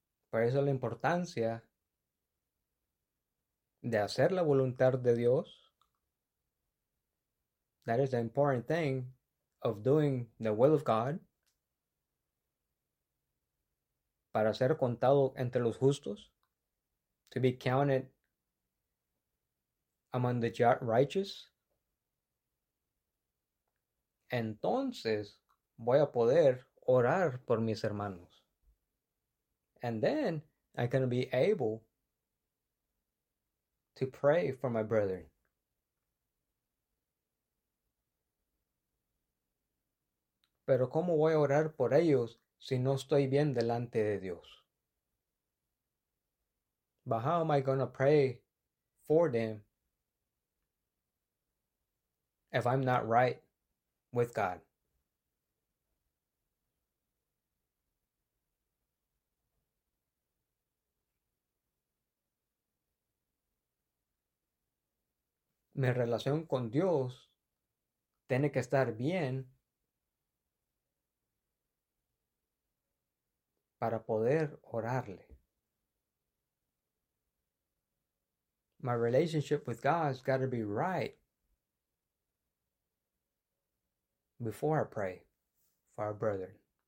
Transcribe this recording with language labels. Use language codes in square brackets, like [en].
[es] Por eso la importancia de hacer la voluntad de Dios. [en] That is the important thing of doing the will of God. [es] Para ser contado entre los justos. [en] To be counted among the righteous. [es] Entonces voy a poder orar por mis hermanos. [en] And then I can be able to pray for my brethren. [es] Pero ¿cómo voy a orar por ellos si no estoy bien delante de Dios? [en] But how am I going to pray for them if I'm not right with God? [es] Mi relación con Dios tiene que estar bien para poder orarle. [en] My relationship with God has got to be right before I pray for our brethren.